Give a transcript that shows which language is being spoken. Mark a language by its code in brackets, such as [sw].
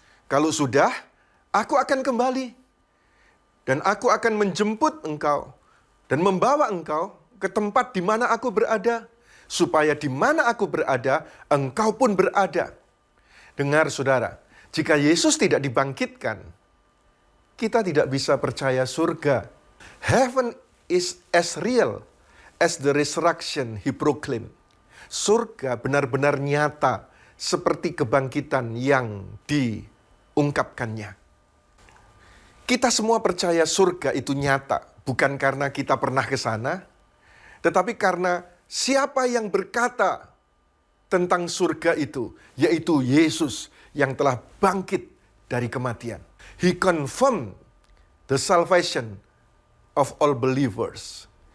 [id] Kalau sudah, aku akan kembali. Dan aku akan menjemput engkau dan membawa engkau ke tempat di mana aku berada, supaya di mana aku berada, engkau pun berada. Dengar saudara, jika Yesus tidak dibangkitkan, kita tidak bisa percaya surga. [en] Heaven is as real as the resurrection he proclaimed. [id] Surga benar-benar nyata seperti kebangkitan yang diungkapkannya. Kita semua percaya surga itu nyata, bukan karena kita pernah ke sana, tetapi karena siapa yang berkata tentang surga itu, yaitu Yesus yang telah bangkit dari kematian. [en] He confirmed the salvation of all believers.